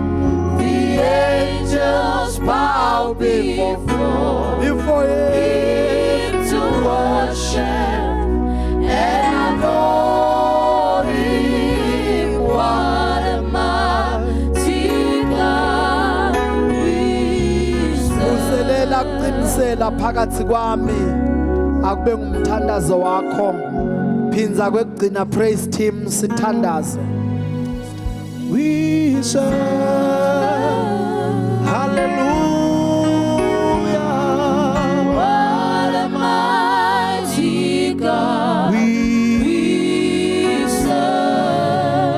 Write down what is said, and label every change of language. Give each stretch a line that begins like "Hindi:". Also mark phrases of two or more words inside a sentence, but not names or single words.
English: The angels bow before him to worship and adore him. What a mighty God we serve.
Swati: Uselela kuqinisela phakathi kwami akube ngumthandazo wakho. Phinza kwekugcina
English: praise team
Swati: sithandaze.
English: We serve. Hallelujah. What a mighty God we serve.